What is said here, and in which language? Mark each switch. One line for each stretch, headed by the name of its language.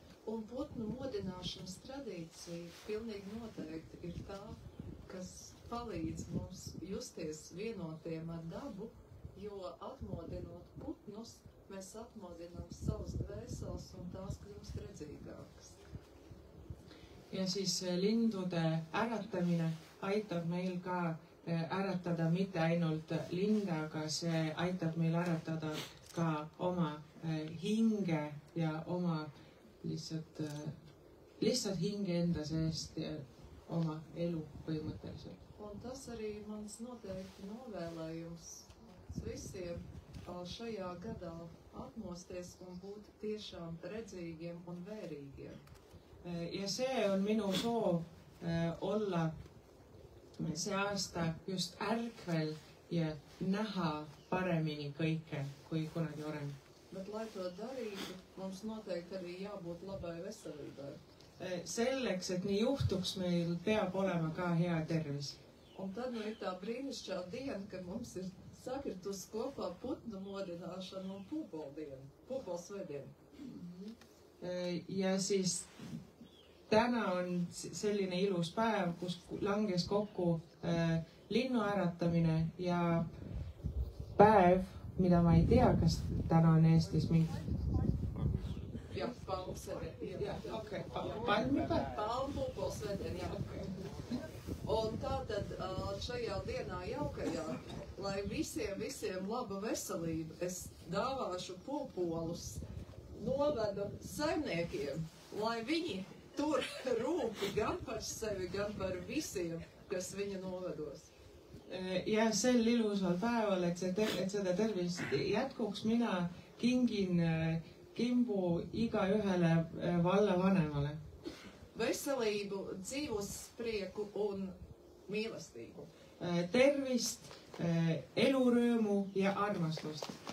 Latvian: Un putnu modināšanas tradīcija pilnīgi noteikti ir tā, kas palīdz mums justies vienotiem ar dabu, jo atmodinot putnus, mēs atmodinām savus dvēseles un tās kļūst redzīgākas.
Estonian: Ja siis lindude äratamine aitab meil ka äratada mitte ainult linde, aga see aitab meil äratada ka oma hinge ja oma lihtsalt hinge enda seest ja oma elu põhimõtteliselt.
Latvian: Un tas arī mans noteikti novēlējums visiem šajā gadā atmosties un būt tiešām redzīgiem un vērīgiem.
Estonian: Ja see on minu soov olla see aasta just ärkvel ja näha paremini kõike kui kunagi varem.
Latvian: Bet, lai to darītu, mums noteikti arī jābūt labai veselībai.
Estonian: Selleks, et nii juhtuks, meil peab olema ka hea tervis.
Latvian: Un tad nu ir tā brīnišķā diena, kad mums ir sakritus kopā putnu modināšana un pūpolsvētdiena.
Estonian: Ja siis täna on selline ilus päev, kus langes kokku linnu äratamine ja päev, mida ma ei tea, kas täna on Eestis mingi... Jah,
Latvian: palmsvētdiena.
Estonian: Jah, okei. Palmipäev?
Latvian: Palmpūpolsvētdiena, jā. Un tātad šajā dienā jaukajā, lai visiem laba veselība, es dāvāšu pūpolus novedu saimniekiem, lai viņi tur rūpi gan par sevi, gan par visiem, kas viņa novedos.
Estonian: Ja sel ilusal päeval, et seda tervist jätkuks, mina kingin kimbu igaühele vallavanemale.
Latvian: Veselību, dzīvusprieku un mīlestību.
Estonian: Tervist, elurõõmu ja armastust.